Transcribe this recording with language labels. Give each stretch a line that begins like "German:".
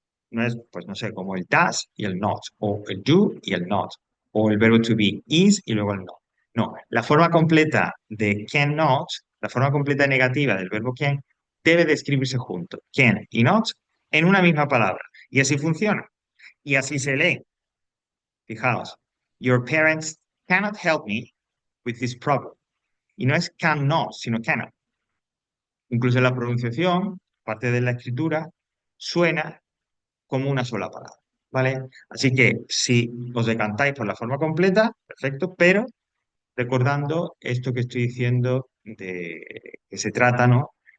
Spanish: No es, pues no sé, como el does y el not, o el do y el not, o el verbo to be is y luego el not. No, la forma completa de cannot, la forma completa negativa del verbo can, debe de escribirse junto, can y not, en una misma palabra. Y así funciona. Y así se lee. Fijaos,
English: your parents cannot help me with this problem.
Spanish: Y no es cannot, sino cannot. Incluso la pronunciación, parte de la escritura, suena como una sola palabra, ¿vale? Así que si os decantáis por la forma completa, perfecto, pero recordando esto que estoy diciendo de que se trata, ¿no?